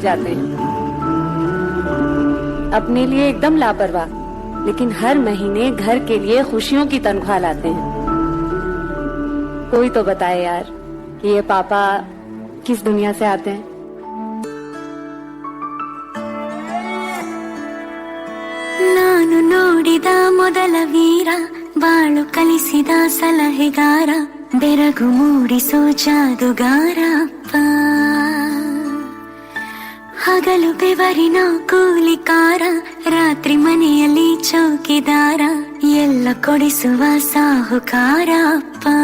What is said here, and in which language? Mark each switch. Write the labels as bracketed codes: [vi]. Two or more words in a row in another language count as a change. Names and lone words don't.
[hi] जाते हैं। अपने लिए एकदम लापरवाह, लेकिन हर महीने घर के लिए खुशियों की तनख्वाह लाते हैं। कोई तो बताए यार कि ये पापा किस दुनिया से आते हैं। [kn] ನಾನು ನೋಡಿದ ಮೊದಲ ವೀರ, ಬಾಳು ಕಲಿಸಿದ ಸಲಹೆಗಾರ, ಬೆರಗು ಮೂಡಿಸೋ ಜಾದುಗಾರ ಅಪ್ಪ. ಹಗಲು ಬೆವರಿನ ಕೂಲಿಕಾರ, ರಾತ್ರಿ ಮನೆಯಲ್ಲಿ ಚೌಕಿದಾರ, ಎಲ್ಲ ಕೊಡಿಸುವ ಸಾಹುಕಾರ ಅಪ್ಪ.